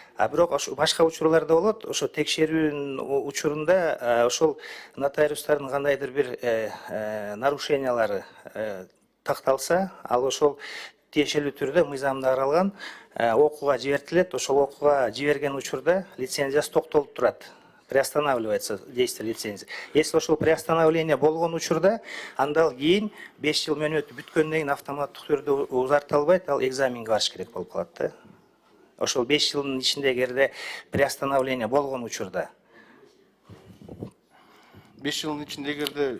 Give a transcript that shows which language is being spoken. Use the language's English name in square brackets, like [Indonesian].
[Kyrgyz] Бирок башка учурларда болот. Ошо текшерүүнүн учурунда ошол нотариустардын кандайдыр бир нарушениялары такталса, ал ошол тиешелүү түрдө мыйзамда каралган окууга жибертилет. Ошол окууга жиберген учурда лицензиясы токтолуп турат. [Russian] Приостанавливается действие лицензии. Если [Kyrgyz] ошол приостановление болгон учурда, анда кийин 5 жыл мөөнөтү бүткөндөн кийин автоматтык түрдө узартылбайт, ал экзаменге барыш керек болуп калат да. Ошол 5 жылдын ичинде эгерде приостановление болгон учурда. 5 жылдын ичинде эгерде